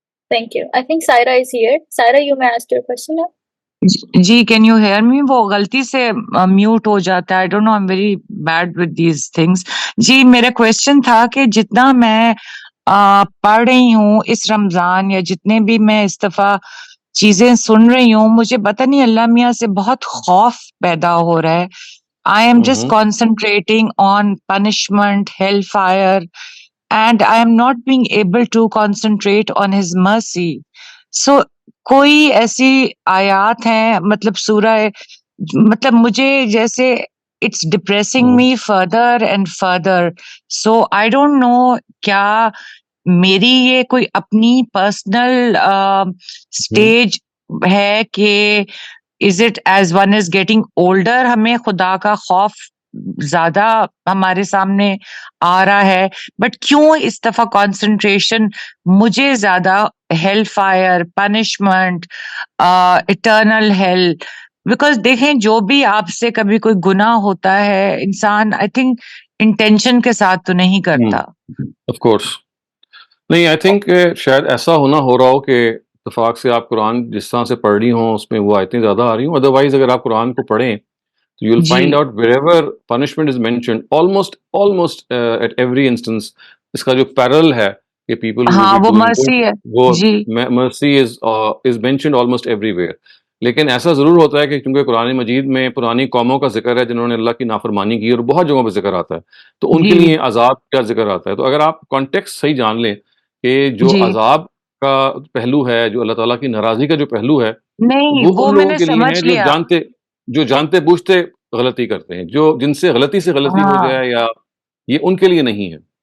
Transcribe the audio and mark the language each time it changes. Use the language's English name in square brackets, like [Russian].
[English] thank you. I think Saira is here. Saira, you may ask your question now. [Urdu] جی [English] Can you hear me? [Urdu] وہ غلطی سے mute ہو جاتا ہے. [English] I don't know, I am very bad with these things. [Urdu] جی میرا question تھا کہ جتنا میں پڑھ رہی ہوں اس رمضان یا جتنے بھی میں اس دفعہ چیزیں سن رہی ہوں، مجھے پتہ نہیں اللہ میاں سے بہت خوف پیدا ہو رہا ہے. [English] I am just concentrating on punishment, hellfire, and I am not being able to concentrate on his mercy. [Urdu] So کوئی ایسی آیات ہیں مطلب سورہ، مطلب مجھے جیسے [English] It's depressing me further and further. So I don't know [Urdu] کیا میری یہ کوئی اپنی پرسنل اسٹیج ہے کہ [English] is it as one is getting older [Urdu] ہمیں خدا کا خوف زیادہ ہمارے سامنے آ رہا ہے، بٹ کیوں اس دفعہ کانسنٹریشن مجھے زیادہ hell fire, punishment, eternal heel. Because دیکھیں جو بھی آپ سے کبھی کوئی گناہ ہوتا ہے انسان [English] I think [Urdu] انٹینشن کے ساتھ تو نہیں کرتا. [English] of course [Urdu] نہیں، [English] I think [Urdu] شاید ایسا ہو رہا ہو کہ اتفاق سے آپ قرآن جس طرح سے پڑھ رہی ہوں اس میں وہ آیتیں زیادہ آ رہی ہوں. [English] otherwise اگر آپ قرآن کو پڑھیں تو you will find out wherever punishment is mentioned, almost at every instance [Urdu] اس کا جو پیرل ہے کہ [English] people who will be doing good, وہ mercy is mentioned almost everywhere. [Urdu] لیکن ایسا ضرور ہوتا ہے کہ چونکہ قرآن مجید میں پرانی قوموں کا ذکر ہے جنہوں نے اللہ کی نافرمانی کی اور بہت جگہوں پہ ذکر آتا ہے، تو ان کے لیے عذاب کا ذکر آتا ہے. تو اگر آپ کانٹیکسٹ صحیح جان لیں کہ جو عذاب کا پہلو ہے، جو اللہ تعالیٰ کی ناراضی کا جو پہلو ہے، وہ ان لوگوں کے لیے ہے جو جانتے بوجھتے غلطی کرتے ہیں، جن سے غلطی ہو جائے یا یہ ان کے لیے نہیں ہے.